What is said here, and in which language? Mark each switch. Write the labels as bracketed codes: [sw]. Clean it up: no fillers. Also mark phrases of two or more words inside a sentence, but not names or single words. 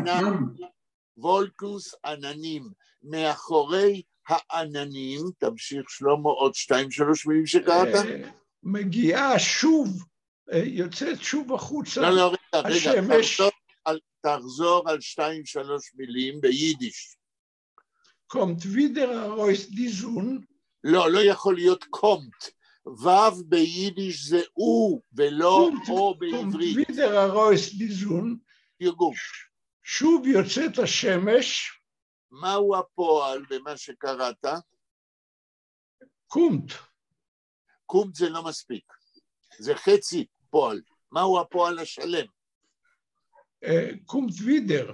[he] וולקנס עננים. מאחורי העננים, תמשיך שלמה עוד 2-3 מילים שקראת? מגיעה שוב, יוצאת שוב החוצה. לא, רגע, השמש. תחזור על 2-3 מילים ביידיש. [yi] קומט ווידער אַרויס די זון. [he] לא יכול להיות קומט. וו ביידיש זה או, ולא או בעברית. [yi] קומט ווידער אַרויס די זון. [he] תרגום. שוב יוצאת השמש. מהו הפועל במה שקראת? קומט. קומט זה לא מספיק. זה חצי פועל. מהו הפועל השלם? [yi] קומט וידר.